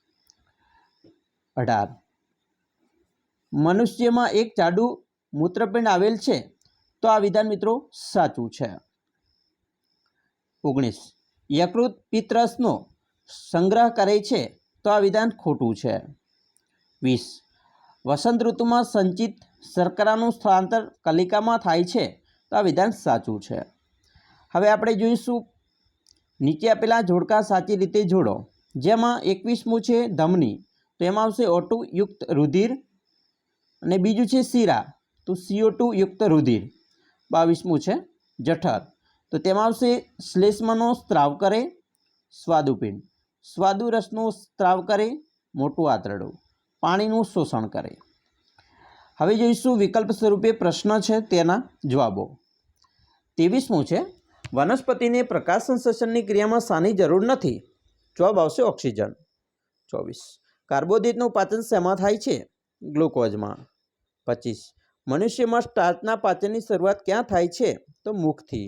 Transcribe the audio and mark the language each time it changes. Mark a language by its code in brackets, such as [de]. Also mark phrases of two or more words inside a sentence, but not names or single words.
[gu] 18 મનુષ્ય માં એક જોડ મૂત્રપિંડ આવેલ છે, તો આ વિધાન મિત્રો સાચું છે। 19 યકૃત પિત્તરસનો સંગ્રહ કરે છે, તો આ વિધાન ખોટું છે। 20 વસંત ઋતુ માં સંચિત શર્કરાનું સ્થળાંતર કલિકા માં થાય છે, તો આ વિધાન સાચું છે। હવે આપણે જોઈશું નીચે આપેલા જોડકાં સાચી રીતે જોડો, જેમાં 21મું છે ધમની, તો એમાં આવશે O2 યુક્ત રુધિર અને બીજું છે શિરા, તો CO2 યુક્ત રુધિર। 22મું છે જઠર, તો તેમાં આવશે શ્લેષ્માનો સ્ત્રાવ કરે સ્વાદુપિંડ, સ્વાદુ રસનો સ્ત્રાવ કરે મોટું આંતરડું, પાણીનું શોષણ કરે। હવે જોઈશું વિકલ્પ સ્વરૂપે પ્રશ્ન છે તેના જવાબો। 23મું છે વનસ્પતિ ને પ્રકાશ સંશ્લેષણની ક્રિયામાં શાની જરૂર નથી, જવાબ આવશે ઓક્સિજન। 24 કાર્બોહાઇડ્રેટનું પાચન શેમાં થાય છે, ગ્લુકોઝમાં। 25 મનુષ્ય માં સ્ટાર્ચના પાચનની શરૂઆત ક્યાં થાય છે, તો મુખથી।